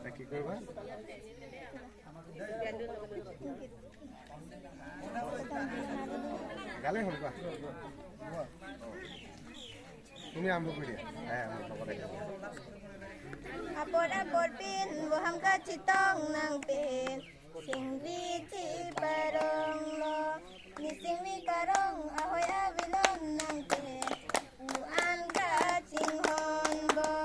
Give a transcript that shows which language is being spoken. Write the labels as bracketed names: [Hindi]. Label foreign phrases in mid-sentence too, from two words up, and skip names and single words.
[Assamese] গালে হ'ল কোৱা তুমি আৰম্ভ কৰি দিয়া লগতে [Karbi] Apor apor pin buham ka chitong nang pin singri chi parong lo ni singri karong ahoy avilon nang pin uan ka chinghon bo